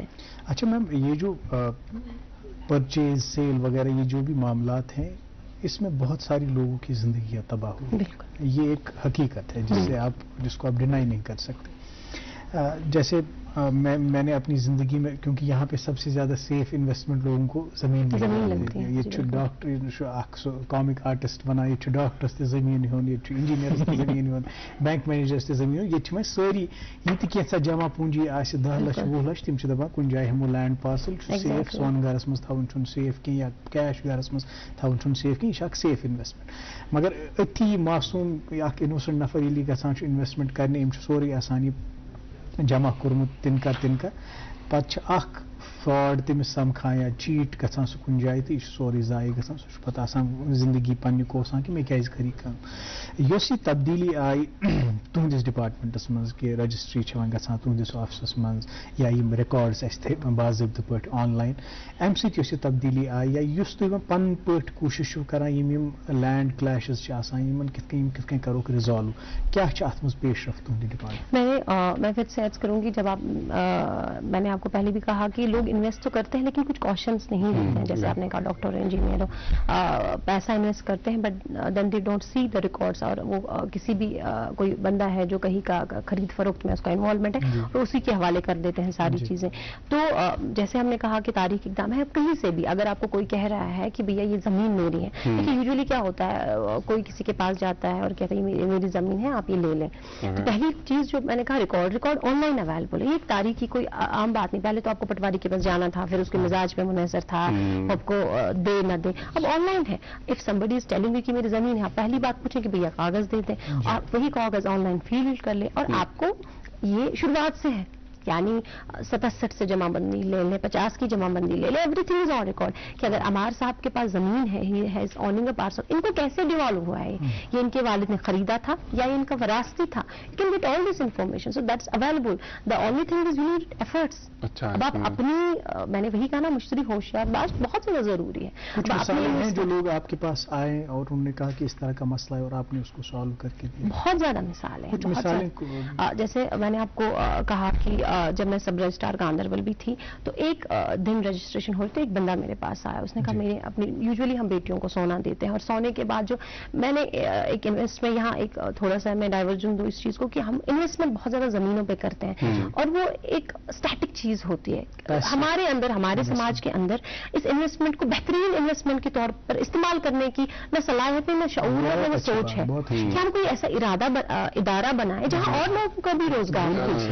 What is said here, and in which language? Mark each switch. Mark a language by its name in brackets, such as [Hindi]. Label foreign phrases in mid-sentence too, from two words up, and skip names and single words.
[Urdu] اچھا میم، یہ جو پرچیز سیل وغیرہ یہ جو بھی معاملات ہیں، اس میں بہت ساری لوگوں کی زندگیاں تباہ ہوئی. یہ ایک حقیقت ہے جس کو آپ ڈینائی نہیں کر سکتے. جیسے میں نے اپنی زندگی میں، کیونکہ یہاں پہ سب سے زیادہ [English] safe investment [Urdu] لوگوں کو زمین لگتی ہے. [Kashmiri] یہ ڈاکٹر [English] comic artist [Kashmiri] بنان، یہ ڈاکٹرس تہ زمین ہون، یہ انجینئرس تہ زمین ہون، [English] bank managers [Kashmiri] تہ زمین ہون. یہ ساری یہ تہ کینژھا جمع پونجی آسہ 10 لچھ 20 لچھ، تم دپان کن جائے ہمو [English] land parcel, [Kashmiri] سیف سون گھرس مز تھاون چھن سیف کی، یا کیش گھرس مز تھاون چھن سیف کی. یہ اکھ [English] safe investment. [Kashmiri] مگر اتھی معصوم اکھ انوسنٹ نفر یلی گژھان چھ انویسٹمنٹ کرنے، ام سورے آسان یہ جمع کورمت تنکا پتہ اخ فراڈ تمس سمکھان یا چیٹ گژھان سہ کن جائے، تو یہ سورے ضائع گژھان. سہ پتہ آسان زندگی پنہ کوسان کہ مے کیازِ کری کام. یس یہ تبدیلی آئی تہندس ڈپارٹمنٹس مز کہ رجسٹری چھ گژھان تہندس آفسس مز، یا یم ریکارڈس اس باضابطہ پٲٹھۍ آن لائن، امہ سۭتۍ یس یہ تبدیلی آئی، یا یس تُہۍ وۄنۍ پنن پٲٹھۍ کوشش چھِو کران یم [English] land clashes [Kashmiri] چھ آسان یمن کتھ کٔنۍ کروکھ رِزالو، کیا چھ اتھ مز پیش رفت تہندِ ڈپارٹمنٹ؟ [Urdu] میں پھر سے عرض کروں گی، جب آپ میں نے آپ کو پہلے بھی کہا کہ لوگ انویسٹ تو کرتے ہیں لیکن کچھ کوشچنس نہیں ہوتے ہیں. جیسے آپ نے کہا ڈاکٹر انجینئر پیسہ انویسٹ کرتے ہیں [English] but then they don't see the records, [Urdu] اور وہ کسی بھی کوئی بندہ ہے جو کہیں کا خرید فروخت میں اس کا انوالومنٹ ہے تو اسی کے حوالے کر دیتے ہیں ساری چیزیں. تو جیسے ہم نے کہا کہ تاریخ اقدام ہے، کہیں سے بھی اگر آپ کو کوئی کہہ رہا ہے کہ بھیا یہ زمین میری ہے، کیونکہ یوزلی کیا ہوتا ہے کوئی کسی کے پاس جاتا ہے اور کہتا ہے یہ میری زمین ہے آپ یہ لے لیں. تو پہلی چیز جو میں نے کہا ریکارڈ آن لائن اویلیبل ہے. یہ ایک تاریخی کوئی عام بات نہیں. پہلے تو آپ کو پٹواری کے پاس جانا تھا، پھر اس کے مزاج پہ منحصر تھا آپ کو دے نہ دے. اب آن لائن ہے. [English] if somebody is telling you [Urdu] کہ میری زمین ہے، آپ پہلی بات پوچھیں کہ بھیا کاغذ دے دیں، آپ وہی کاغذ آن لائن فل کر لیں، اور آپ کو یہ شروعات سے ہے، یعنی 67 سے جمع بندی لے لیں، 50 کی جمع بندی لے لیں، [English] everything is on record. [Urdu] کہ اگر عمار صاحب کے پاس زمین ہے، [English] he has owning a parcel, [Urdu] ان کو کیسے ڈیوالو ہوا ہے، یہ ان کے والد نے خریدا تھا یا ان کا وراثتی تھا، [English] you can get all this information. so that's available. the only thing is you need efforts. [Urdu] اب آپ اپنی، میں نے وہی کہا نا، مشتری ہوشیار باش بہت زیادہ ضروری ہے. کچھ مثالیں ہیں جو لوگ آپ کے پاس آئے اور انہوں نے کہا کہ اس طرح کا مسئلہ ہے اور آپ نے اس کو سالو کر کے دیا؟ بہت زیادہ مثالیں ہیں. جیسے میں نے آپ کو کہا کہ جب میں سب رجسٹرار گاندربل بھی تھی، تو ایک دن رجسٹریشن ہو رہی تھی، ایک بندہ میرے پاس آیا، اس نے کہا میرے اپنی یوژولی ہم بیٹیوں کو سونا دیتے ہیں، اور سونے کے بعد جو میں نے ایک انویسٹمنٹ، یہاں ایک تھوڑا سا میں ڈائیورژن دوں اس چیز کو، کہ ہم انویسٹمنٹ بہت زیادہ زمینوں پہ کرتے ہیں، اور وہ ایک سٹیٹک چیز ہوتی ہے ہمارے اندر، ہمارے سماج کے اندر اس انویسٹمنٹ کو بہترین انویسٹمنٹ کے طور پر استعمال کرنے کی نہ صلاحیت ہے، نہ شعور ہے، نہ سوچ ہے کہ ہم کوئی ایسا ادارہ بنائے جہاں اور لوگوں کو بھی روزگار ملے.